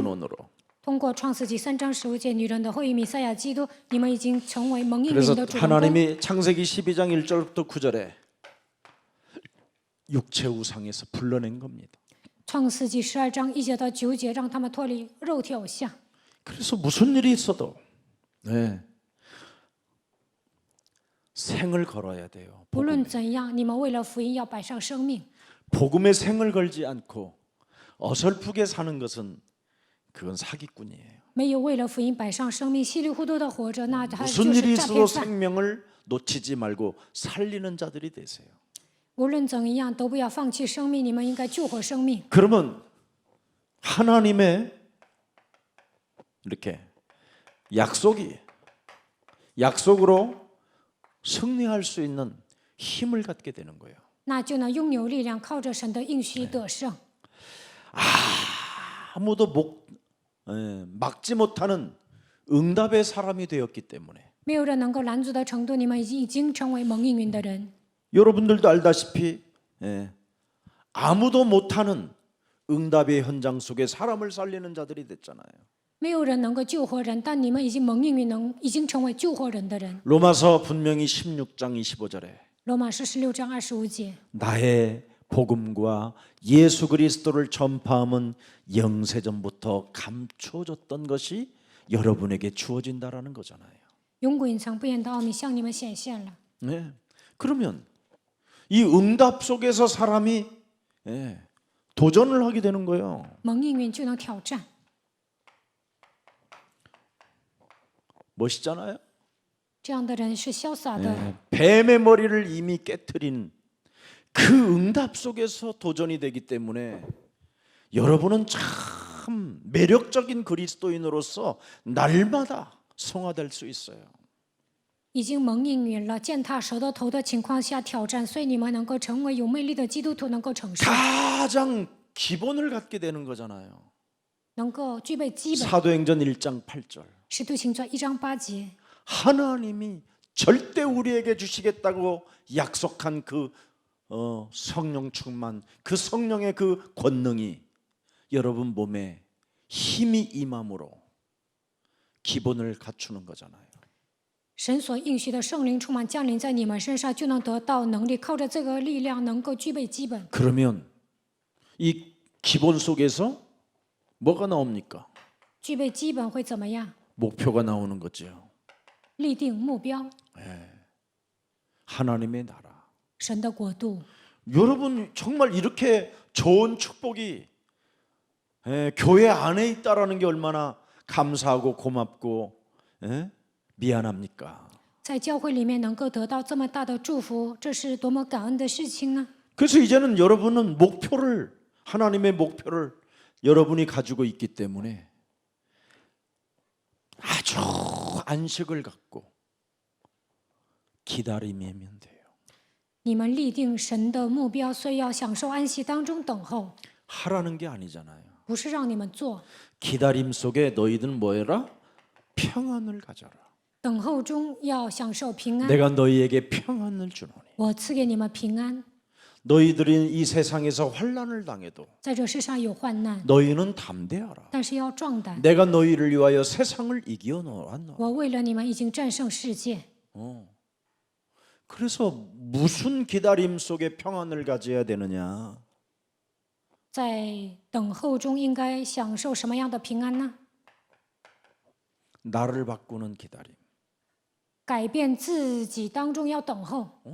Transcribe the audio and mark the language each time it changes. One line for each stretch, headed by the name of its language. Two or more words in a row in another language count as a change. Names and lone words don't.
Korean: 근원으로.
Chinese: 通过创世纪3章15节，女人的后裔弥赛亚基督，你们已经成为蒙应允
Korean: 그래서
Chinese: 的主人公。
Korean: 하나님이 창세기 12장 1절부터 9절에 육체 우상에서 불러낸 겁니다.
Chinese: 创世纪12章1节到9节，让他们脱离肉体偶像。
Korean: 그래서 무슨 일이 있어도 생을 걸어야 돼요.
Chinese: 无论怎样，你们为了福音要摆上生命。
Korean: 복음에 생을 걸지 않고 어설프게 사는 것은 그건 사기꾼이에요.
Chinese: 没有为了福音摆上生命，稀里糊涂的活着，那他
Korean: 무슨
Chinese: 就
Korean: 일이
Chinese: 是诈
Korean: 있어도
Chinese: 骗犯。
Korean: 생명을 놓치지 말고 살리는 자들이 되세요.
Chinese: 无论怎样，都不要放弃生命，你们应该救活生命。
Korean: 그러면 하나님의 이렇게 약속으로 승리할 수 있는 힘을 갖게 되는 거예요.
Chinese: 那就能拥有力量，靠着神的应许得胜。
Korean: 아무도 막지 못하는 응답의 사람이 되었기 때문에
Chinese: 没有人能够拦阻的程度，你们已经成为蒙应允的人。
Korean: 여러분들도 알다시피 아무도 못하는 응답의 현장 속에 사람을 살리는 자들이 됐잖아요.
Chinese: 没有人能够救活人，但你们已经蒙应允，已经成为救活人的人。
Korean: 로마서 분명히 16장 25절에
Chinese: 罗马书16章25节，
Korean: 나의 복음과 예수 그리스도를 전파함은 영세전부터 감추어졌던 것이 여러분에게 주어진다라는 거잖아요.
Chinese: 永古隐藏不言的奥秘向你们显现了。
Korean: 네. 그러면 이 응답 속에서 사람이 도전을 하게 되는 거예요.
Chinese: 蒙应允就能挑战，
Korean: 멋있잖아요.
Chinese: 这样的人是潇洒的。
Korean: 뱀의 머리를 이미 깨트린 그 응답 속에서 도전이 되기 때문에 여러분은 참 매력적인 그리스도인으로서 날마다 성화될 수 있어요.
Chinese: 已经蒙应允了，践踏蛇的头的情况下挑战，所以你们能够成为有魅力的基督徒，能够承受，
Korean: 가장 기본을 갖게 되는 거잖아요.
Chinese: 能够具备基本。
Korean: 사도행전 1장 8절
Chinese: 使徒行传1章8节，
Korean: 하나님이 절대 우리에게 주시겠다고 약속한 그 성령 충만, 그 성령의 그 권능이 여러분 몸에 힘이 임함으로 기본을 갖추는 거잖아요.
Chinese: 神所应许的圣灵充满降临在你们身上，就能得到能力，靠着这个力量能够具备基本。
Korean: 그러면 이 기본 속에서 뭐가 나옵니까?
Chinese: 具备基本会怎么样？
Korean: 목표가 나오는 거죠.
Chinese: 立定目标，
Korean: 하나님의 나라.
Chinese: 神的国度。
Korean: 여러분 정말 이렇게 좋은 축복이 교회 안에 있다라는 게 얼마나 감사하고 고맙고 미안합니까?
Chinese: 在教会里面能够得到这么大的祝福，这是多么感恩的事情呢！
Korean: 그래서 이제는 여러분은 하나님의 목표를 여러분이 가지고 있기 때문에 아주 안식을 갖고 기다리면 돼요.
Chinese: 你们立定神的目标，所以要享受安息当中等候，
Korean: 하라는 게 아니잖아요.
Chinese: 不是让你们做。
Korean: 기다림 속에 너희들은 뭐해라? 평안을 가져라.
Chinese: 等候中要享受平安，
Korean: 내가 너희에게 평안을 주노니.
Chinese: 我赐给你们平安。
Korean: 너희들이 이 세상에서 환난을 당해도
Chinese: 在这世上有患难，
Korean: 너희는 담대하라.
Chinese: 但是要壮胆。
Korean: 내가 너희를 위하여 세상을 이겨 놓았노라.
Chinese: 我为了你们已经战胜世界。
Korean: 그래서 무슨 기다림 속에 평안을 가져야 되느냐?
Chinese: 在等候中应该享受什么样的平安呢？
Korean: 나를 바꾸는 기다림.
Chinese: 改变自己当中要等候，